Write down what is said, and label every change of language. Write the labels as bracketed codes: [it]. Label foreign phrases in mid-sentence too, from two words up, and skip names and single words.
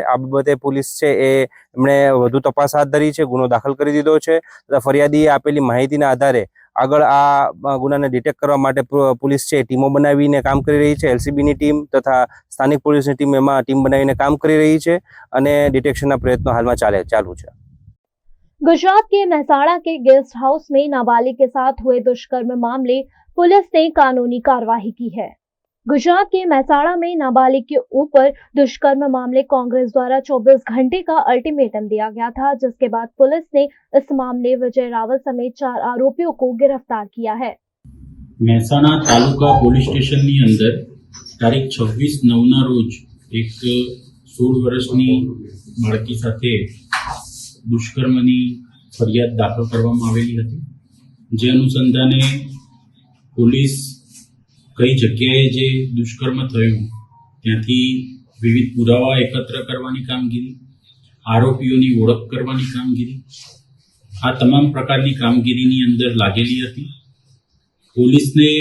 [gu] આ બાબતે પોલીસ છે એમણે વધુ તપાસ હાથ ધરી છે, ગુનો દાખલ કરી દીધો છે તથા ફરિયાદીએ આપેલી માહિતીના આધારે આગળ આ ગુનાને ડિટેક્ટ કરવા માટે પોલીસ છે ટીમો બનાવીને કામ કરી રહી છે। એલસીબીની ટીમ તથા સ્થાનિક પોલીસની ટીમ એમાં ટીમ બનાવીને કામ કરી રહી છે અને डिटेक्शनના प्रयत्नो [hi] हाल में चालू है। गुजरात के मेहसाणा के गेस्ट हाउस में नाबालिग के साथ हुए दुष्कर्म मामले पुलिस ने कानूनी कार्रवाई की है। गुजरात के मेहसाणा में नाबालिग के ऊपर दुष्कर्म मामले कांग्रेस द्वारा 24 घंटे का अल्टीमेटम दिया गया था, जिसके बाद पुलिस ने इस मामले विजय रावत समेत 4 आरोपियों को गिरफ्तार किया है। [gu] मेहसाणा तालुका पोलीस स्टेशन ની અંદર તારીખ 26/9 રોજ એક 16 વર્ષની બાળકી સાથે દુષ્કર્મની ફરિયાદ દાખલ કરવામાં આવેલી હતી, જે અનુસંધાને પોલીસ કઈ જગ્યાએ જે દુષ્કર્મ થયું ત્યાંથી વિવિધ પુરાવા એકત્ર કરવાની કામગીરી, આરોપીઓની ઓળખ કરવાની કામગીરી, આ તમામ પ્રકારની કામગીરીની અંદર લાગેલી હતી।